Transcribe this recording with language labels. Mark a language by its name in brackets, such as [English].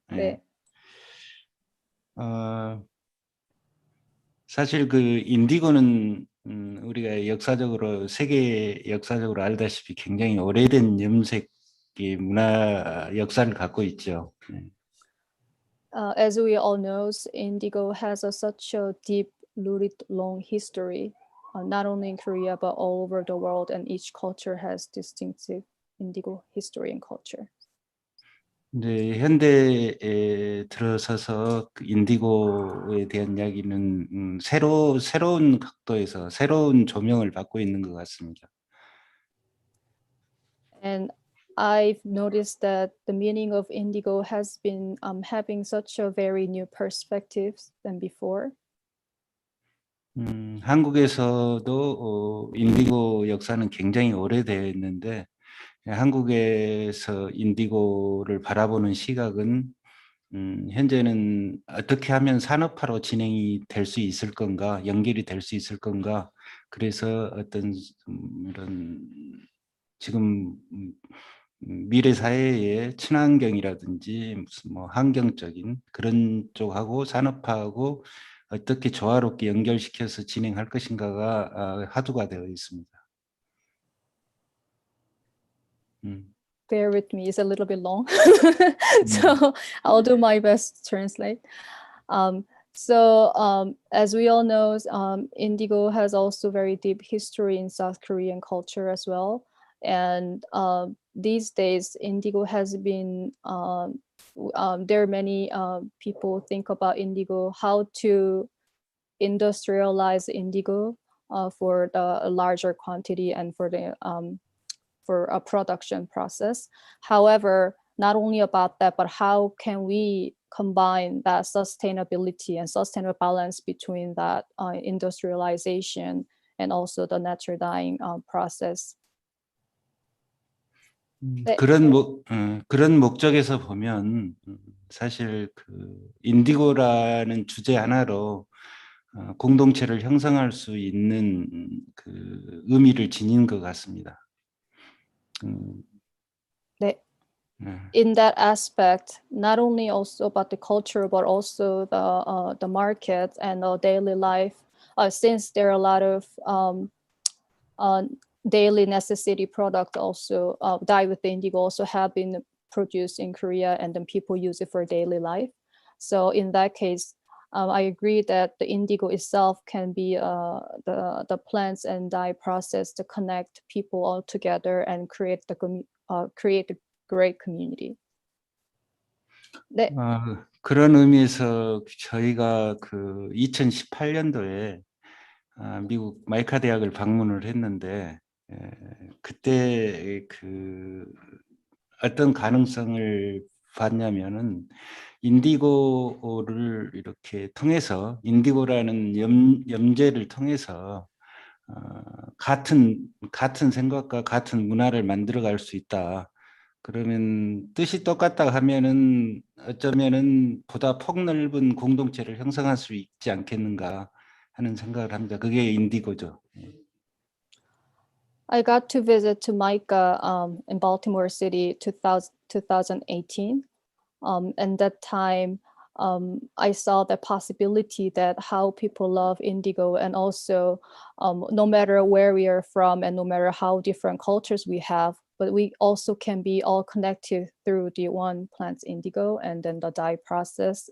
[Korean] 네. 사실 그 인디고는 우리가 역사적으로 세계 역사적으로 알다시피 굉장히 오래된 염색의 문화 역사를 갖고 있죠. [English] As we all know, indigo has such a deep-rooted long history, not only in Korea but all over the world, and each culture has distinctive indigo history and culture. [Korean] 이제 현대에 들어서서 그 인디고에 대한 이야기는 새로운 각도에서 새로운 조명을 받고 있는 것 같습니다. [English] And I've noticed that the meaning of indigo has been having such a very new perspective than before. [Korean] 한국에서도 인디고 역사는 굉장히 오래됐는데 한국에서 인디고를 바라보는 시각은 현재는 어떻게 하면 산업화로 진행이 될 수 있을 건가, 연결이 될 수 있을 건가. 그래서 어떤 이런 지금 미래 사회의 친환경이라든지 무슨 뭐 환경적인 그런 쪽하고 산업화하고 어떻게 조화롭게 연결시켜서 진행할 것인가가 화두가 되어 있습니다. [English] bear with me, it's a little bit long. So I'll do my best to translate. As we all know, Indigo has also very deep history in South Korean culture as well. And these days, Indigo has been, there are many people think about Indigo, how to industrialize Indigo for the larger quantity and for the for a production process. However, not only about that, but how can we combine that sustainability and sustainable balance between that industrialization and also the natural dyeing process. [Korean] 네. 그런 목적에서 보면 사실 그 인디고라는 주제 하나로 공동체를 형성할 수 있는 그 의미를 지닌 것 같습니다. 네. [English] In that aspect, not only also about the culture, but also the market and the daily life, since there are a lot of daily necessity product also dye with the indigo also have been produced in Korea, and then people use it for daily life. So in that case, I agree that the indigo itself can be the plants and dye process to connect people all together and create a great community. [Korean] 네. 그런 의미에서 저희가 그 2018년도에 미국 마이카 대학을 방문을 했는데 그때 그 어떤 가능성을 봤냐면은 인디고를 이렇게 통해서 인디고라는 염제를 통해서 같은 생각과 같은 문화를 만들어갈 수 있다. 그러면 뜻이 똑같다 하면은 어쩌면은 보다 폭넓은 공동체를 형성할 수 있지 않겠는가 하는 생각을 합니다. 그게 인디고죠. [English] I got to visit to MICA in Baltimore City 2018. And that time, I saw the possibility that how people love indigo, and also no matter where we are from and no matter how different cultures we have, but we also can be all connected through the one plant indigo and then the dye process.